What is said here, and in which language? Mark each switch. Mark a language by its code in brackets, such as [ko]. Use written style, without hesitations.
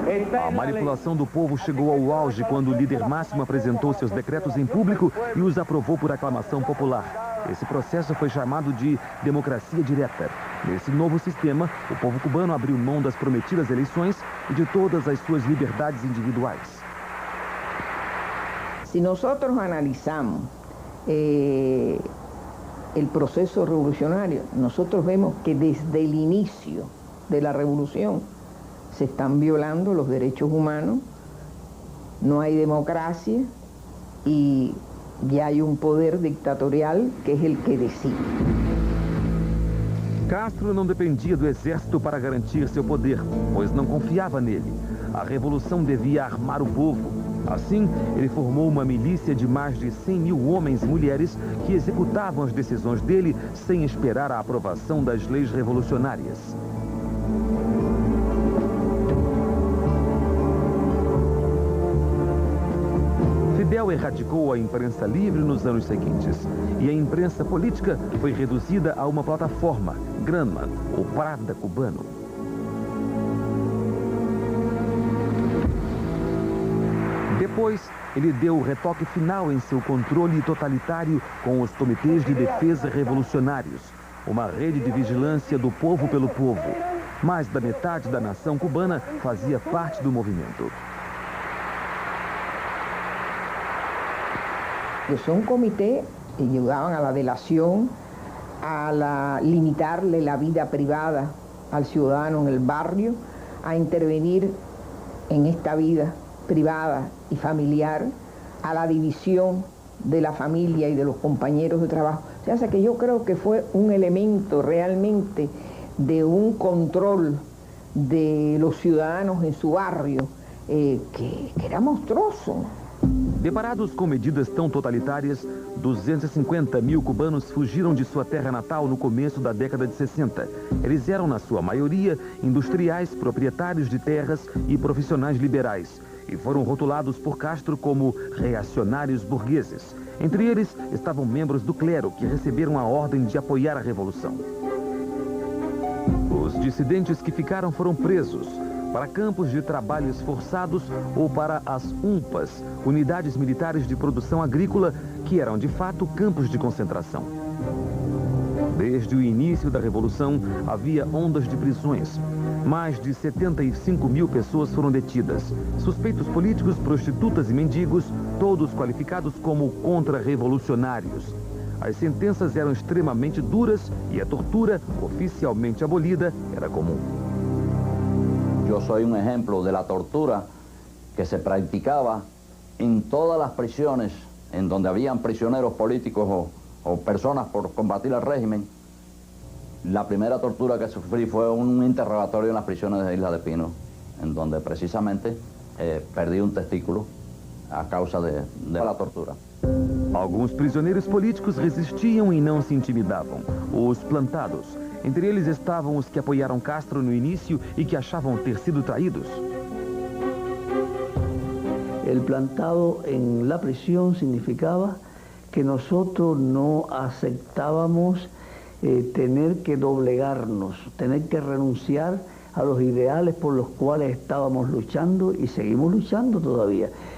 [pt] A manipulação do povo chegou ao auge quando o líder máximo apresentou seus decretos em público e os aprovou por aclamação popular. Esse processo foi chamado de democracia direta. Nesse novo sistema, o povo cubano abriu mão das prometidas eleições e de todas as suas liberdades individuais. [es] Si nosotros analizamos el proceso revolucionario, nosotros vemos que desde el inicio de la revolución se están violando los derechos humanos, no hay democracia y ya hay un poder dictatorial que es el que decide. [pt] Castro não dependia do exército para garantir seu poder, pois não confiava nele. A revolução devia armar o povo. Assim, ele formou uma milícia de mais de 100 mil homens e mulheres que executavam as decisões dele sem esperar a aprovação das leis revolucionárias. Fidel erradicou a imprensa livre nos anos seguintes e a imprensa política foi reduzida a uma plataforma, grama, ou Pravda cubano. Depois, ele deu o retoque final em seu controle totalitário com os comitês de defesa revolucionários, uma rede de vigilância do povo pelo povo. Mais da metade da nação cubana fazia parte do movimento. [es] Son un comité que llegaban a la delación, a limitarle la vida privada al ciudadano en el barrio, a intervenir en esta vida privada y familiar, a la división de la familia y de los compañeros de trabajo. O sea que yo creo que fue un elemento realmente de un control de los ciudadanos en su barrio que era monstruoso. [pt] Deparados com medidas tão totalitárias, 250 mil cubanos fugiram de sua terra natal no começo da década de 60. Eles eram, na sua maioria, industriais, proprietários de terras e profissionais liberais, e foram rotulados por Castro como reacionários burgueses. Entre eles estavam membros do clero que receberam a ordem de apoiar a revolução. Os dissidentes que ficaram foram presos para campos de trabalhos forçados ou para as UMPAs, unidades militares de produção agrícola, que eram de fato campos de concentração. Desde o início da Revolução, havia ondas de prisões. Mais de 75 mil pessoas foram detidas. Suspeitos políticos, prostitutas e mendigos, todos qualificados como contra-revolucionários. As sentenças eram extremamente duras e a tortura, oficialmente abolida, era comum. [es] Yo soy un ejemplo de la tortura que se practicaba en todas las prisiones en donde habían prisioneros políticos o personas por combatir el régimen. La primera tortura que sufrí fue un interrogatorio en las prisiones de Isla de Pino, en donde precisamente perdí un testículo a causa de la tortura. [pt] Alguns prisioneiros políticos resistiam e não se intimidavam. Os plantados. Entre eles estavam os que apoiaram Castro no início e que achavam ter sido traídos. [es] El plantado en la prisión significaba que nosotros no aceptábamos tener que doblegarnos, tener que renunciar a los ideales por los cuales estábamos luchando y seguimos luchando todavía.